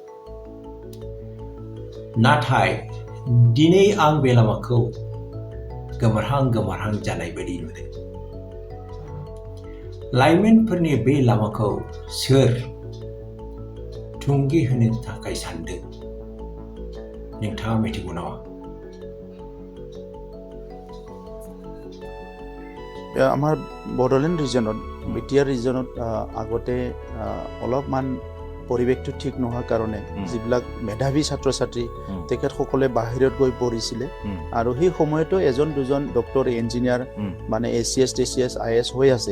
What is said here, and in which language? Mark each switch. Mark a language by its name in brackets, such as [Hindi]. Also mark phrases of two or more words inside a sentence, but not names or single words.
[Bodo] नाथाय दिनै आं बे लामाखौ गोमोरहां जानाय बायदि नुदों। लाइमोनफोरनि बे लामाखौ सोर थुंगे होनो थाखाय सानदों नोंथाङा मिथिगौ नामा? [Assamese] আমাৰ বডোলেণ্ড ৰিজনত বিটিআৰ ৰিজনত আগতে অলপমান পৰিৱেশটো ঠিক নোহোৱাৰ কাৰণে যিবিলাক মেধাৱী ছাত্ৰ ছাত্ৰী তেখেতসকলে বাহিৰত গৈ পঢ়িছিলে আৰু সেই সময়তো এজন দুজন [English] doctor engineer [Assamese] মানে ACS TCS IAS হৈ আছে